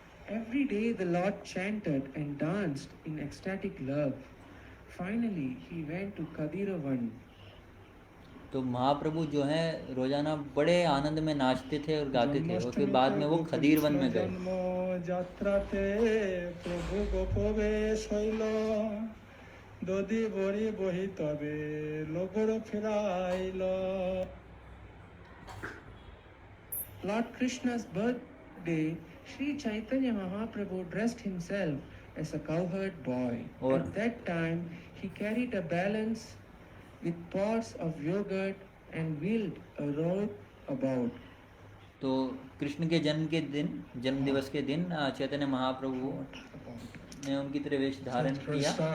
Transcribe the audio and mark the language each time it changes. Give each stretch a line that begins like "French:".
English: Every day the Lord chanted and danced in ecstatic love. Finally, he went to Kadiravan.
Hindi: तो महाप्रभु जो है रोजाना बड़े आनंद में नाचते थे और गाते थे, और फिर बाद में वो खदीर वन में गए।
Bangla: জন্ম যাত্রাতে প্রভু গোপবেশ হইল দধি বড়ি বহি তবে লোকর ফিরাইল।
English: Lord Krishna's birthday, Sri Chaitanya Mahaprabhu dressed himself as a cowherd boy. Or- At that time, he carried a balance with pots of yogurt and wheeled a robe about.
Hindi: तो कृष्ण के जन्म दिवस के दिन चैतन्य महाप्रभु ने उनकी तरह वेश धारण किया।